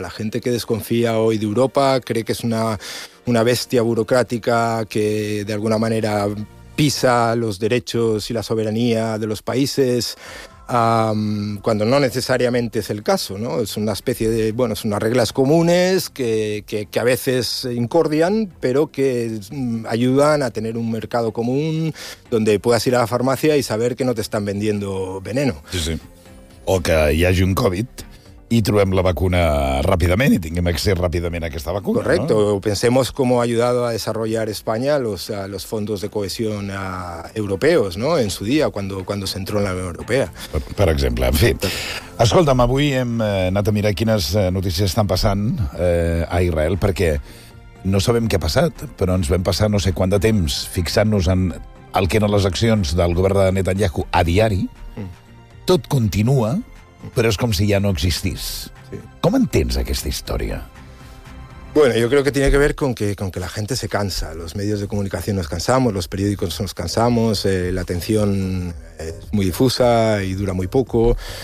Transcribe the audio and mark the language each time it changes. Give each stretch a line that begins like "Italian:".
Spanish: La gente que desconfía hoy de Europa cree que es una bestia burocrática que de alguna manera pisa los derechos y la soberanía de los países, cuando no necesariamente es el caso, ¿no? Es una especie de, bueno, son unas reglas comunes que a veces incordian, pero que ayudan a tener un mercado común donde puedas ir a la farmacia y saber que no te están vendiendo veneno. Sí, sí.
Catalan: O que hi hagi un Covid i trobem la vacuna ràpidament i tinguem accés ràpidament a aquesta vacuna.
Spanish: Correcto. ¿No? Pensemos cómo ha ayudado a desarrollar España los fondos de cohesión europeos, ¿no? En su día, cuando se entró en la Unión Europea.
Catalan: Per exemple, en fi. Escolta'm, avui hem anat a mirar quines notícies estan passant a Israel, perquè no sabem què ha passat, però ens vam passar no sé quant de temps fixant-nos en el que eren les accions del govern de Netanyahu a diari. Tot continua,
Spanish: pero es como si ya no existís. ¿Cómo entiendes esta historia? Bueno, yo creo que tiene que ver con que la gente se cansa. Los medios de comunicación nos cansamos, los periódicos nos cansamos, la atención es muy difusa y dura muy poco.